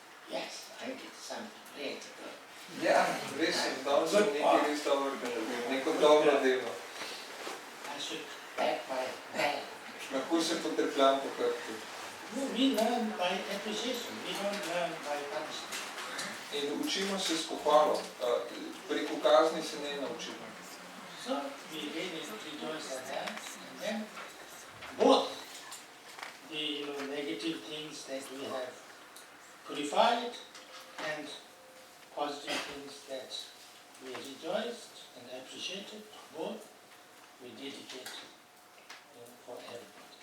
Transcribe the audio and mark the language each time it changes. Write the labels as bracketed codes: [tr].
[en] Yes, I did something great good. [sl] Ja, res sem, dal sem nekaj res dobrega naredil, neko dobro delo. [en] I should pat my back. [sl] Lahko se potrpljam po hrbtu. [en] No, we learn by appreciation, we don't learn by punishment. [sl] In učimo se s pohvalo, preko kazni se ne naučimo. [en] So we really rejoice at that, and then both the negative things that we have purified and positive things that we rejoiced and appreciated, both we dedicate for everybody.